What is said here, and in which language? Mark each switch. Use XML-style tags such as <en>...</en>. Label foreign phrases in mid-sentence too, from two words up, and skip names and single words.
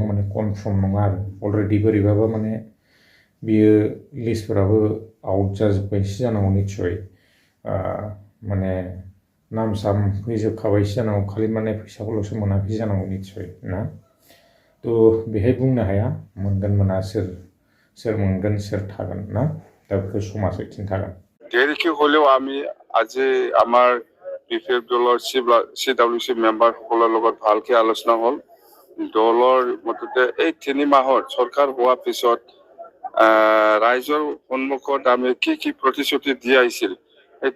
<brx>माने कनफार्म नङा आरो अलरेडि बोरैबाबा माने बियो लिस्टफोराबो आउट जाजोब्बायसो जानांगौ निस्सय माने नाम साम फैजोबखाबायसो जानांगौ खालि माने फैसाखौल'सो मोनाखै जानांगौ निस्सय ना बेहाय बुंनो हाया मोनगोन मोना सोर मोनगोन सोर थागोन না दा बेखौ समाजै खिन्थागोन</brx> <as>দেরিকে হলেও আমি আজি আমাৰ বিপিএফ দলৰ CWC মেম্বাৰসকলৰ লগত ভালকে আলোচনা হ'ল দলৰ মতে এই 3 মাহৰ চৰকাৰ হোৱাৰ পিছত ৰাইজৰ সন্মুখত আমি কি প্ৰতিশ্ৰুতি দি আহিছিল এইটো</as>